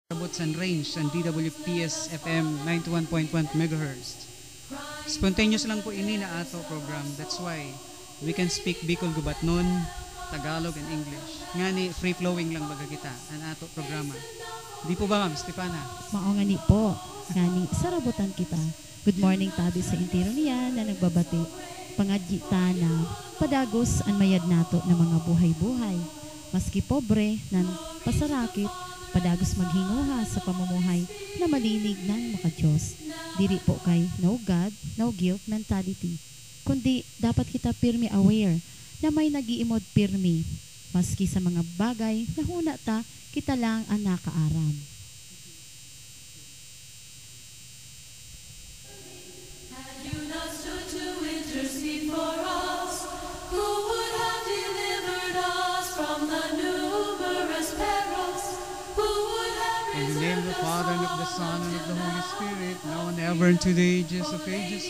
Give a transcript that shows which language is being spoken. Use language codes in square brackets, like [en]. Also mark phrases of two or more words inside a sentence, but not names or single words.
[en] Robots and Range and DWPS FM 91.1 MHz. [bik] Spontaneous lang po ini na ato program. [en] That's why we can speak Bicol Gubatnon, Tagalog and English. [bik] Ngani free flowing lang baga kita ang ato programa. Di po ba Ma'am Stefana? Mao nga ni po. Ngani sarabutan kita. [en] Good morning [bik] tabi sa intiro niya na nagbabati. Pangadji na padagos ang mayad nato na mga buhay-buhay. Maski pobre nan pasarakit padagos maghinguha sa pamumuhay na malinig ng maka-Diyos. Diri po kay [en] no God, no guilt mentality. [bik] Kundi dapat kita pirmi aware na may nagiimod pirmi. Maski sa mga bagay na huna ta, kita lang ang nakaaram. [en] Father, and of the Son, and of the Holy Spirit, now and ever, and to the ages of ages.